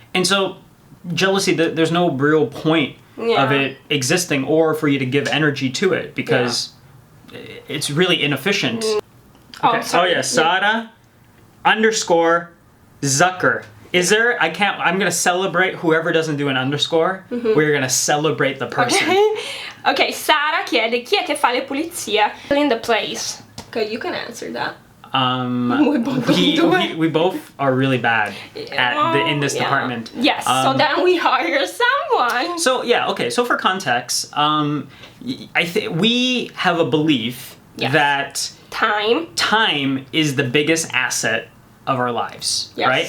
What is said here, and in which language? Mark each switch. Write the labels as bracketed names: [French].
[English] And so jealousy, there's no real point of it existing or for you to give energy to it because it's really inefficient. Okay. Sara _Zucker. Is there? I'm gonna celebrate whoever doesn't do an underscore. We're gonna celebrate the person. [Italian] Okay, Sara chiede chi è che fa le pulizie [English] in the place. Okay, you can answer that. We both are really bad in this department. Yes, so then we hire someone. So okay. So for context, I think we have a belief that time is the biggest asset of our lives, right?